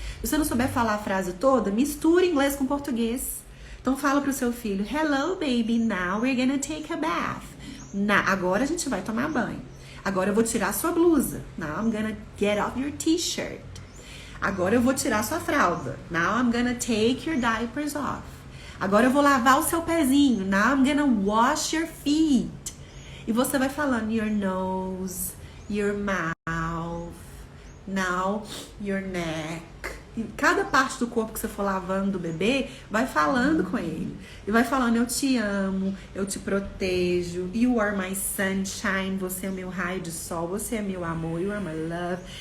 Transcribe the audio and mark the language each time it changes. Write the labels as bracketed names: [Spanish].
[Portuguese] Se você não souber falar a frase toda, mistura inglês com português. Então fala pro seu filho, [English] hello baby, now we're gonna take a bath. [Portuguese] Agora a gente vai tomar banho. Agora eu vou tirar sua blusa. [English] Now I'm gonna get off your t-shirt. [Portuguese] Agora eu vou tirar sua fralda. [English] Now I'm gonna take your diapers off. [Portuguese] Agora eu vou lavar o seu pezinho. [English] Now I'm gonna wash your feet. [Portuguese] E você vai falando [English] your nose, your mouth, now your neck. [Portuguese] E cada parte do corpo que você for lavando do bebê, vai falando com ele. E vai falando, eu te amo, eu te protejo. [English] You are my sunshine, [Portuguese] você é meu raio de sol, você é meu amor, [English] you are my love.